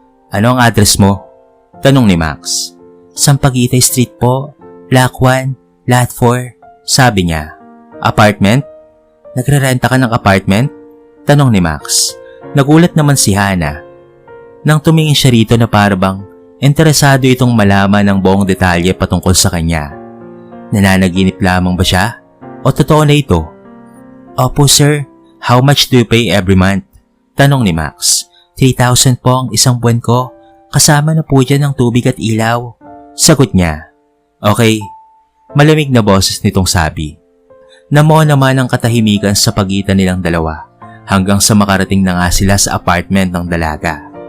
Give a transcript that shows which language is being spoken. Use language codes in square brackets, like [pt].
[tl] Ano ang address mo? Tanong ni Max. Sampaguitay Street po, Block 1, Lot 4, sabi niya. Apartment? Nagrerenta ka ng apartment? Tanong ni Max. Nagulat naman si Hana nang tumingin siya rito na parabang interesado itong malaman ng buong detalye patungkol sa kanya. Nananaginip lamang ba siya? O totoo na ito? Opo [en] sir, how much do you pay every month? [tl] Tanong ni Max. 3,000 po ang isang buwan ko, kasama na po dyan ng tubig at ilaw. Sagot niya. Okay, malamig na boses nitong sabi. Namuo naman ang katahimikan sa pagitan nilang dalawa hanggang sa makarating na nga sila sa apartment ng dalaga.